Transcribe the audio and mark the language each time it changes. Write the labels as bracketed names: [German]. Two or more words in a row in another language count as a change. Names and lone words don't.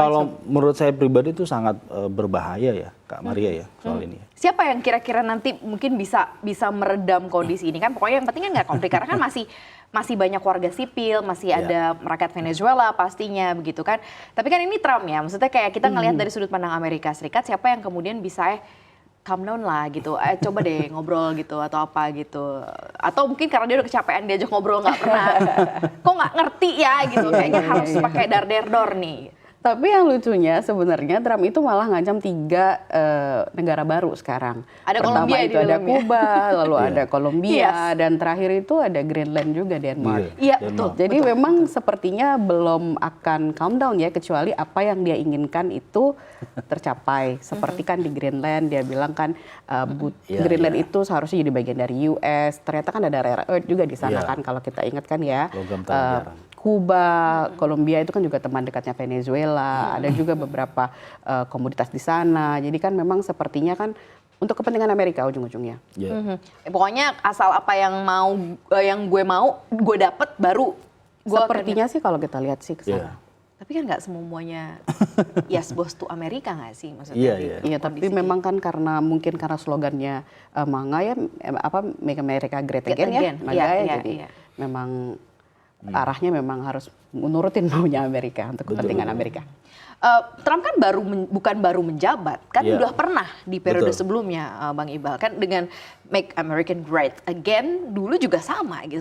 [Indonesian] Kalau menurut saya pribadi itu sangat berbahaya ya, Kak Maria ya soal ini. Siapa yang kira-kira nanti mungkin bisa meredam kondisi ini kan? Pokoknya yang penting kan nggak konflik karena kan masih banyak warga sipil, masih ada rakyat Venezuela pastinya begitu kan. Tapi kan ini Trump ya, maksudnya kayak kita ngelihat dari sudut pandang Amerika Serikat, siapa yang kemudian bisa [English] calm down [Indonesian] lah gitu, coba deh ngobrol gitu atau apa gitu. Atau mungkin karena dia udah kecapean diajak ngobrol nggak pernah, kok nggak ngerti ya gitu, kayaknya harus pakai dar-der-dor nih. Tapi yang lucunya sebenarnya Trump itu malah ngancam 3 negara baru sekarang. Ada Pertama Kolombia itu di ada dalamnya. Kuba, lalu ada Kolombia, Yes. dan terakhir itu ada Greenland juga, Denmark. Iya, Denmark. betul. Jadi memang sepertinya belum akan [English] calm down [Indonesian] ya, kecuali apa yang dia inginkan itu tercapai. Seperti kan di Greenland dia bilang kan Iya, Greenland iya. itu seharusnya jadi bagian dari US. Ternyata kan ada [English] rare earth [Indonesian] juga di sana Iya. kan, kalau kita ingat kan ya. Logam tak jarang. Kuba, Kolombia itu kan juga teman dekatnya Venezuela. Ada juga beberapa komoditas di sana. Jadi kan memang sepertinya kan untuk kepentingan Amerika ujung-ujungnya. Ya. Pokoknya asal apa yang gue mau, gue dapet baru. Gua Sepertinya sih kalau kita lihat sih ke Iya. sana. Tapi kan nggak semuanya yes bos to Amerika nggak sih maksudnya? Iya, di iya. Iya, tapi kondisi memang kan mungkin karena slogannya MAGA ya, Make America Great Again ya, Again. MAGA Iya, ya, iya, jadi iya. memang arahnya memang harus menurutin maunya Amerika untuk kepentingan Amerika. Trump kan bukan baru menjabat, kan Iya. udah pernah di periode Betul. sebelumnya, Bang Iqbal kan dengan Make American Great Again dulu juga sama gitu.